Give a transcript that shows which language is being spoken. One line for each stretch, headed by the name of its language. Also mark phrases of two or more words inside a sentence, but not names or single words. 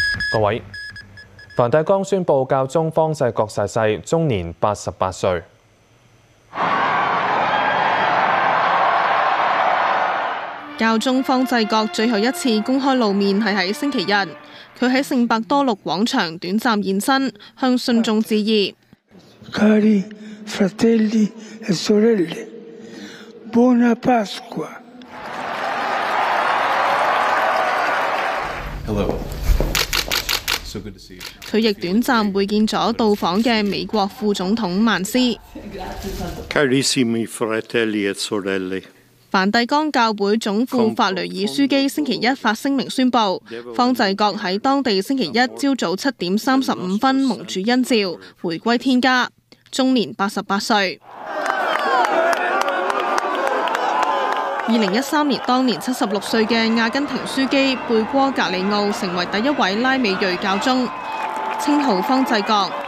Cantonese: 各位，梵蒂岡宣布教宗方濟各逝世，終年88歲。教宗方濟各最後一次公開露面係喺星期日，佢喺聖伯多祿廣場短暫現身，向信眾致意。
Italian: Cari fratelli e sorelle, buona Pasqua.
English: Hello. So good to see you.
Cantonese: 佢亦短暫會見咗到訪嘅美國副總統曼斯。
Italian: Carissimi fratelli e sorelle.
Cantonese: 梵蒂岡教會總副法雷爾樞機星期一發聲明宣布，方濟各喺當地星期一朝早7點35分蒙主恩召，回歸天家，終年88歲。2013年，當年76歲嘅阿根廷樞機貝戈格里奧成為第一位拉美裔教宗，稱號方濟各。